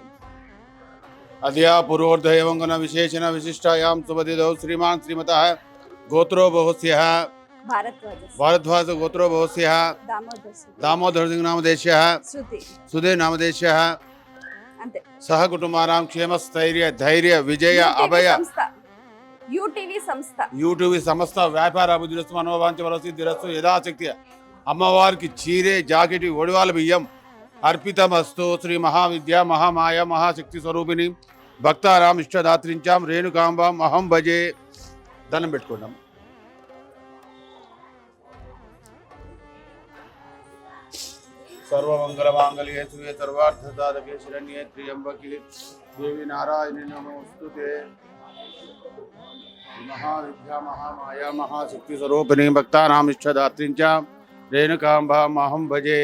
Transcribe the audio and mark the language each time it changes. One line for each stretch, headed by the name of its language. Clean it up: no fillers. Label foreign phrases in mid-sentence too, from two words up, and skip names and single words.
Sanskrit: అద్యా పూర్వోర్ధేవంగన విశేషణ విశిష్టాయాం సుబదిదౌ శ్రీమాన్ శ్రీమతః గోత్రో బహుస్యః భారద్వాజ గోత్రో బహుస్యః దామోదర్ సింగ్ నామదేశ్యః సుధే నామదేశ్యః సహ కుటుంబానాం క్షేమస్థైర్య ధైర్య విజయ అభయ యూటీవీ సంస్థ వ్యాపార అభివృద్ధి మనోవాంఛ వరసిద్ధిరస్తు యథాశక్తి.
Telugu: అమ్మవారికి చీరే, జాకెట్, ఒడివాల బియ్యం అర్పితమస్తు.
Sanskrit: శ్రీ మహావిద్య మహామాయ మహాశక్తి స్వరూపిణి భక్తారాం ఇష్టదాత్రించాం రేణుకాంబాం అహం భజే.
Telugu: దండం పెట్టుకున్నాం.
Sanskrit: सर्वमंगलमांगल्ये शिवे सर्वार्थसाधके शरण्ये त्र्यंबके देवी नारायणी नमोस्तुते. महाविद्या महामाया महाशक्ति स्वरूपिणी भक्तानाम इष्टदात्रीं च रेणुकाम्बामहं भजे.